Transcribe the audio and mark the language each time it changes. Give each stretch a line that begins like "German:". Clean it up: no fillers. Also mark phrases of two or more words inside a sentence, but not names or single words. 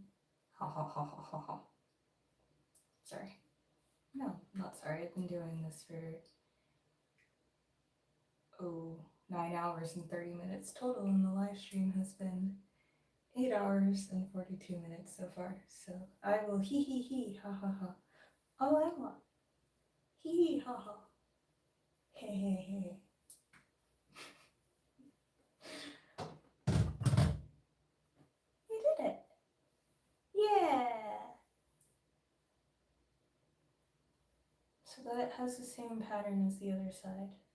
English: Ha ha ha ha ha ha. Sorry. No, not sorry. I've been doing this for 9 hours and 30 minutes total, and the live stream has been 8 hours and 42 minutes so far. So I will hee hee hee ha ha ha all I want. Hee hee ha ha. Hey hey hey. You did it. Yeah. So that it has the same pattern as the other side.